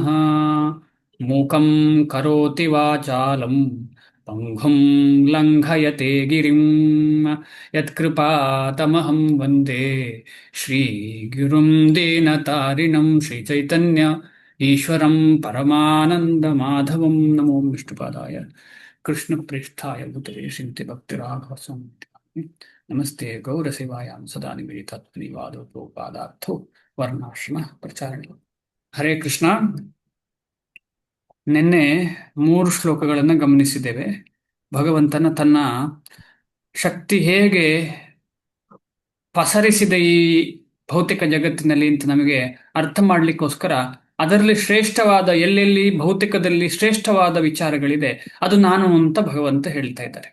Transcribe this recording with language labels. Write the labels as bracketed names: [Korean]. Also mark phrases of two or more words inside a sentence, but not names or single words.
[Sanskrit] ಮೂಕಂ ಕರೋತಿ ವಾಚಾಲಂ ಪಂಗುಂ ಲಂಘಯತೆ ಗಿರಿಂ ಯತ್ಕೃಪಾತಮಹಂ ವಂದೇ ಶ್ರೀಗುರುಂ ದೀನತಾರಿಣಂ ಶ್ರೀಚೈತನ್ಯ ಈಶ್ವರಂ ಪರಮಾನಂದಮಾಧವಂ. ನಮೋ ವಿಷ್ಣುಪಾದಾಯ ಕೃಷ್ಣಪ್ರೇಷ್ಠಾಯ ಭೂತಲೆ ಶ್ರೀಮತಿ ಭಕ್ತಿರಾಘವಸ್ವಾಮಿ. ನಮಸ್ತೆ ಗೌರಸೇವಾಯಾಂ ಸದಾ ನಿವೇದಿತತ್ವನಿವಾದೋಪಪಾದಾರ್ಥೋ ವರ್ಣಾಶ್ರಮ ಪ್ರಚಾರಣೆ. ಹರೇ ಕೃಷ್ಣ. [Kannada] ನಿನ್ನೆ 3 ಶ್ಲೋಕಗಳನ್ನು ಗಮನಿಸಿದ್ದೇವೆ. ಭಗವಂತನ ತನ್ನ ಶಕ್ತಿ ಹೇಗೆ ಪಸರಿಸಿದೆ ಈ ಭೌತಿಕ ಜಗತ್ತಿನಲ್ಲಿ ಅಂತ ನಮಗೆ ಅರ್ಥ ಮಾಡಲಿಕ್ಕೋಸ್ಕರ ಅದರಲ್ಲಿ ಶ್ರೇಷ್ಠವಾದ, ಎಲ್ಲೆಲ್ಲಿ ಭೌತಿಕದಲ್ಲಿ ಶ್ರೇಷ್ಠವಾದ ವಿಚಾರಗಳಿದೆ ಅದು ನಾನು ಅಂತ ಭಗವಂತ ಹೇಳ್ತಾ ಇದ್ದಾರೆ.